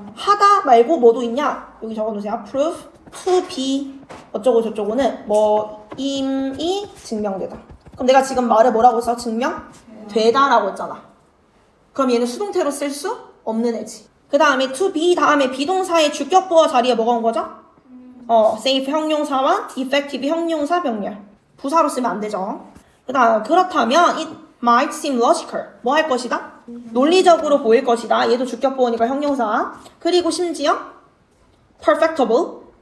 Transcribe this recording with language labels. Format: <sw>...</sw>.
<ko>하다 말고 뭐도 있냐? 여기 적어놓으세요. prove to be 어쩌고 저쩌고는 뭐 임이 증명되다. 그럼 내가 지금 말을 뭐라고 써? 증명되다라고 했잖아. 그럼 얘는 수동태로 쓸 수 없는 애지. 그 다음에 to be 다음에 비동사의 주격보어 자리에 뭐가 온 거죠? safe 형용사와 effective 형용사 병렬. 부사로 쓰면 안 되죠. 그렇다면</ko> <en>it might seem logical.</en> <ko>뭐 할 것이다? 논리적으로 보일 것이다. 얘도 주격보어니까 형용사. 그리고 심지어 perfectible</ko>